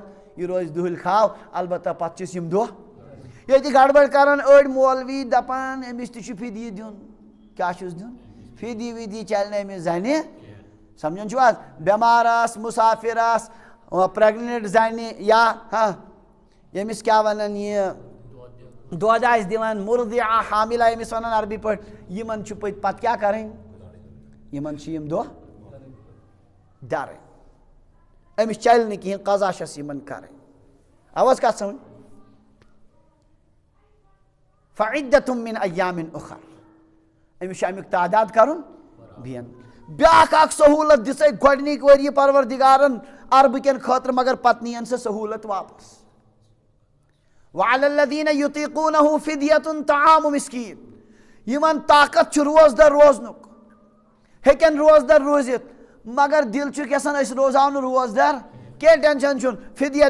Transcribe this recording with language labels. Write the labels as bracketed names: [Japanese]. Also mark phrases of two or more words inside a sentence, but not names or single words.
[Kashmiri] یہِ روزِ دُہٕلۍ کھاو البتہ پتہٕ چھِس یِم دۄہ ییٚتہِ گڑبڑ کران أڑۍ مولوی دپان أمِس تہِ چھُ فِدیہِ دیُن کیٛاہ چھُس دیُن فِدی وِدی چلہِ نہٕ أمِس زنہِ سمجھان چھُو حظ بٮ۪مار آسہِ مُسافر آسہِ پریگننٹ زنہِ یا ییٚمِس کیٛاہ ونان یہِ دۄد آسہِ دِوان مُردِعا حاملہ ییٚمِس ونان عربی پٲٹھۍ یِمن چھُ پتہٕ کیٛاہ کرٕنۍ یِمن چھِ یِم دۄہ درٕنۍ أمِس چلہِ نہٕ کِہیٖنۍ قضا چھس یِمن کرٕنۍ آو حظ کتھ سمجھ [Arabic] فعدتُم من ایامٍ اُخر [Kashmiri] أمِس چھُ امیُک تعداد کرُن بیٚین بیٛاکھ اکھ سہوٗلت دِژے گۄڈنِکۍ ؤرۍ پروردگارن عربہٕ کٮ۪ن خٲطرٕ مگر پتہٕ نِیَن سۄ سہوٗلت واپس [Arabic] وعلی الذیٖنَ یُطیٖقوٗنَہُ فِدیَةٌ طعامُ مِسکیٖن [Kashmiri] یِمن طاقت چھُ روزدر روزنُک ہیٚکن روزدر روٗزِتھ مگر دِل چھُکھ یژھان أسۍ روزاو نہٕ روزدر کینٛہہ ٹینشن چھُنہٕ فِدیہ